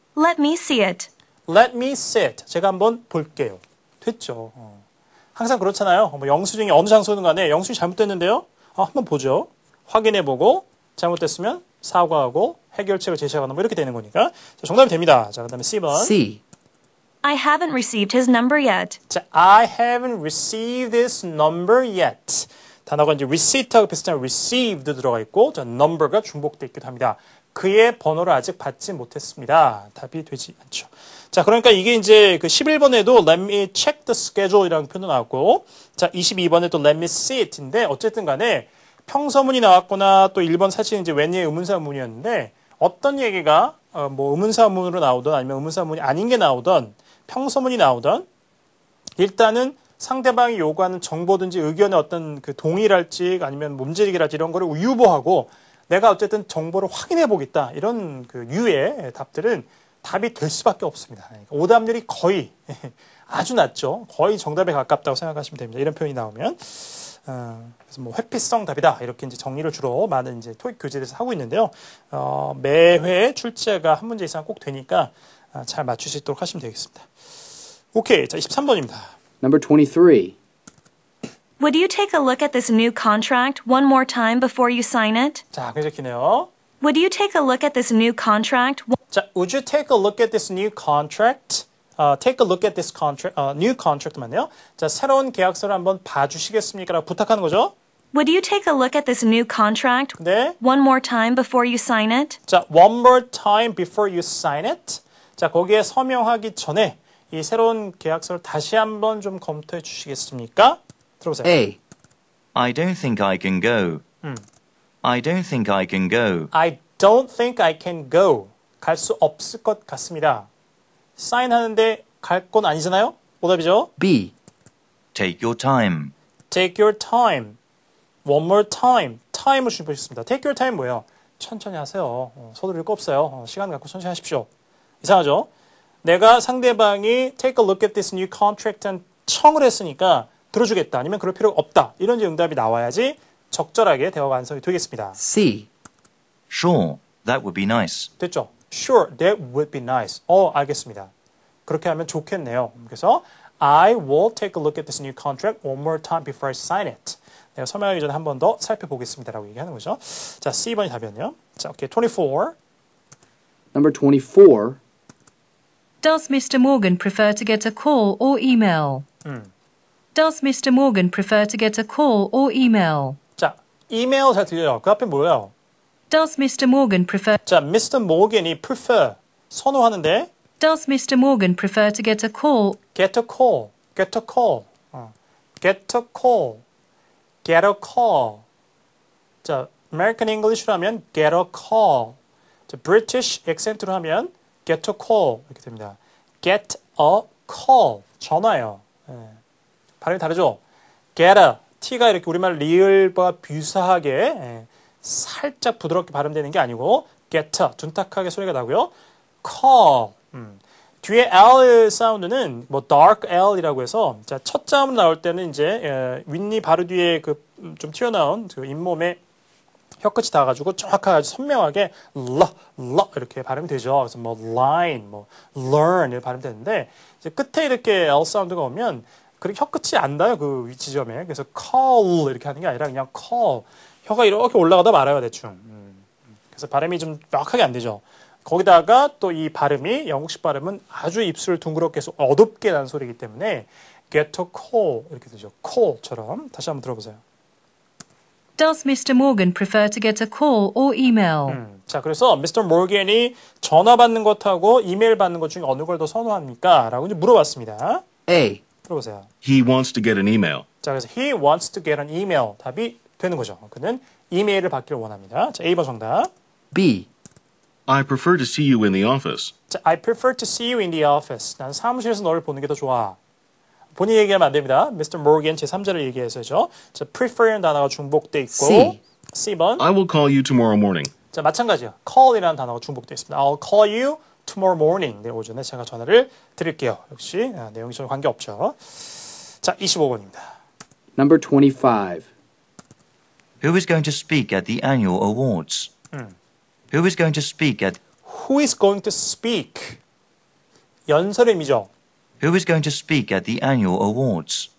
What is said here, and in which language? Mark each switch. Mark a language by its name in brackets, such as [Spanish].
[English] Let me see it. Let me sit. [Korean] 제가 한번 볼게요. 됐죠. 항상 그렇잖아요. 뭐 영수증이 어느 장소든 간에 영수증이 잘못됐는데요. 한번 보죠. 확인해보고 잘못됐으면 사과하고 해결책을 제시하거나 뭐 이렇게 되는 거니까. 자, 정답이 됩니다. 자, 그 다음에 C번. [English] C. I haven't received his number yet. 자, I haven't received this number yet. [Korean] 단어가 이제 receipt하고 비슷한 received 들어가 있고, 자, number가 중복되어 있기도 합니다. 그의 번호를 아직 받지 못했습니다. 답이 되지 않죠. 자, 그러니까 이게 이제 그 11번에도 [English] let me check the schedule [Korean] 이라는 표현도 나왔고, 자, 22번에도 [English] let me see it [Korean] 인데, 어쨌든 간에 평서문이 나왔거나 또 1번 사실은 이제 when의 의문사문이었는데, 어떤 얘기가 뭐 의문사문으로 나오든 아니면 의문사문이 아닌 게 나오든 평서문이 나오든 일단은 상대방이 요구하는 정보든지 의견의 어떤 그 동의랄지 아니면 몸질이랄지 이런 거를 유보하고 내가 어쨌든 정보를 확인해 보겠다 이런 그 유의 답들은 답이 될 수밖에 없습니다. 그러니까 오답률이 거의 아주 낮죠. 거의 정답에 가깝다고 생각하시면 됩니다. 이런 표현이 나오면 그래서 뭐 회피성 답이다 이렇게 이제 정리를 주로 많은 이제 토익 교재에서 하고 있는데요. 매회 출제가 한 문제 이상 꼭 되니까 잘 맞출 수 있도록 하시면 되겠습니다. 오케이, 자 23번입니다. [English] Number 23. Would you take a look at this new contract one more time before you sign it? [Korean] 자, 굉장히 기네요. [English] Would you take a look at this new contract? 자, would you take a look at this new contract? Take a look at this contract, new contract [Korean] 맞네요. 자, 새로운 계약서를 한번 봐주시겠습니까? 라고 부탁하는 거죠. [English] Would you take a look at this new contract [Korean] 네. [English] one more time before you sign it? 자, one more time before you sign it. [Korean] 자, 거기에 서명하기 전에 이 새로운 계약서를 다시 한번 좀 검토해 주시겠습니까? 들어보세요. [English] A. I don't think I can go. I don't think I can go. I don't think I can go. [Korean] 갈 수 없을 것 같습니다. 사인하는데 갈 건 아니잖아요? 오답이죠? [English] B. Take your time. Take your time. One more time. [Korean] time을 주셨습니다. [English] Take your time [Korean] 뭐예요? 천천히 하세요. 서두를 거 없어요. 시간 갖고 천천히 하십시오. 이상하죠? 내가 상대방이 [English] take a look at this new contract [Korean] 한 청을 했으니까 들어주겠다. 아니면 그럴 필요가 없다. 이런 이제 응답이 나와야지 적절하게 대화가 완성이 되겠습니다. [English] C. Sure, that would be nice. [Korean] 됐죠? [English] Sure, that would be nice. [Korean] 알겠습니다. 그렇게 하면 좋겠네요. [English] 그래서 I will take a look at this new contract one more time before I sign it. [Korean] 내가 서명하기 전에 한 번 더 살펴보겠습니다라고 얘기하는 거죠. 자, C번이 답이었네요. 자, 오케이. 24. [English] Number 24. Does Mr. Morgan prefer to get a call or email? Does Mr. Morgan prefer to get a call or email? [Korean] 자, 이메일 잘 들려요. 그 앞에 뭐예요? [English] Does Mr. Morgan prefer 자, Mr. [Korean] Morgan이 prefer, 선호하는데 [English] Does Mr. Morgan prefer to get a call? get a call, get a call, get a call, get a call. [Korean] 자, American English로 하면 [English] get a call. [Korean] 자, British accent로 하면 [English] get a call [Korean] 이렇게 됩니다. [English] get a call, [Korean] 전화요. 발음이 다르죠? get a, t가 이렇게 우리말 리을과 뷰사하게 살짝 부드럽게 발음되는 게 아니고 get a, 둔탁하게 소리가 나고요. call, 뒤에 L 사운드는 뭐 dark L이라고 해서 자, 첫 자음으로 나올 때는 이제 윗니 바로 뒤에 그 좀 튀어나온 그 잇몸에 혀끝이 닿아가지고 정확하게 선명하게 라 이렇게 발음이 되죠. 그래서 뭐 line, 뭐 learn 이렇게 발음되는데 이제 끝에 이렇게 L 사운드가 오면 그렇게 혀끝이 안 닿아요. 그 위치점에. 그래서 call 이렇게 하는 게 아니라 그냥 call. 혀가 이렇게 올라가다 말아요. 대충. 그래서 발음이 좀 명확하게 안 되죠. 거기다가 또 이 발음이 영국식 발음은 아주 입술을 둥그렇게 해서 어둡게 나는 소리이기 때문에 [English] get a call [Korean] 이렇게 되죠. call처럼. 다시 한번 들어보세요. [English] Does Mr. Morgan prefer to get a call or email? [Korean] 자, 그래서 Mr. Morgan이 전화 받는 것하고 이메일 받는 것 중에 어느 걸 더 선호합니까? 라고 이제 물어봤습니다. [English] A. [Korean] 들어보세요. [English] He wants to get an email. 자, 그래서 he wants to get an email. [Korean] 답이 되는 거죠. 그는 이메일을 받기를 원합니다. 자, A번 정답. [English] B. I prefer to see you in the office. 자, I prefer to see you in the office. [Korean] 난 사무실에서 너를 보는 게 더 좋아. 본인이 얘기하면 안 됩니다. [English] Mr. [Korean] Morgan 제3자를 얘기해서죠. 자, prefer라는 단어가 중복돼 있고 [English] C. [Korean] C번. [English] I will call you tomorrow morning. [Korean] 자, 마찬가지요. call이라는 단어가 중복돼 있습니다. [English] I'll call you tomorrow morning. [Korean] 내일 오전에 제가 전화를 드릴게요. 역시 내용이 전혀 관계없죠. 자, 25번입니다. [English] Number 25. Who is going to speak at the annual awards? Who is going to speak at Who is going to speak? [Korean] 연설의 의미죠. [English] Who is going to speak at the annual awards?